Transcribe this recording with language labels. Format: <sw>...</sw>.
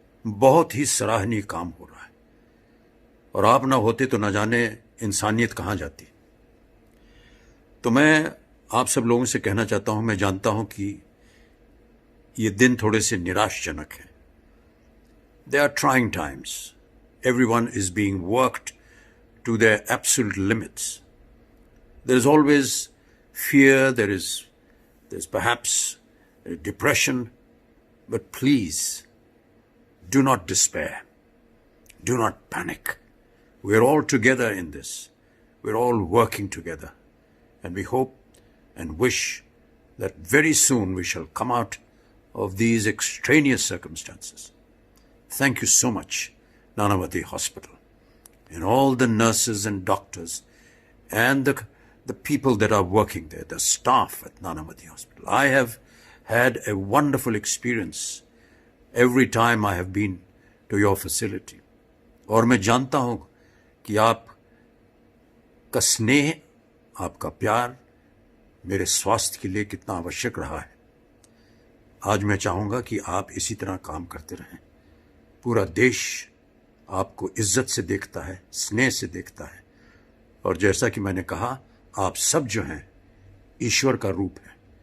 <hi>बहुत ही सराहनीय काम हो रहा है, और आप ना होते तो न जाने इंसानियत कहां जाती। तो मैं आप सब लोगों से कहना चाहता हूं, मैं जानता हूं कि ये दिन थोड़े से निराशजनक हैं।</hi> <en>They are trying times. Everyone is being worked to their absolute limits. There is always fear, there's perhaps depression, but please do not despair. Do not panic. We're all together in this. We're all working together. And we hope and wish that very soon we shall come out of these extraneous circumstances. Thank you so much, Nanavati Hospital, and all the nurses and doctors and the people that are working there, the staff at Nanavati Hospital. I have had a wonderful experience every time I have been to your facility.</en> <hi>और मैं जानता हूं कि आप का स्नेह, आपका प्यार मेरे स्वास्थ्य के लिए कितना आवश्यक रहा है। आज मैं चाहूंगा कि आप इसी तरह काम करते रहें। पूरा देश आपको इज्जत से देखता है, स्नेह से देखता है, और जैसा कि मैंने कहा, आप सब जो हैं ईश्वर का रूप है।</hi>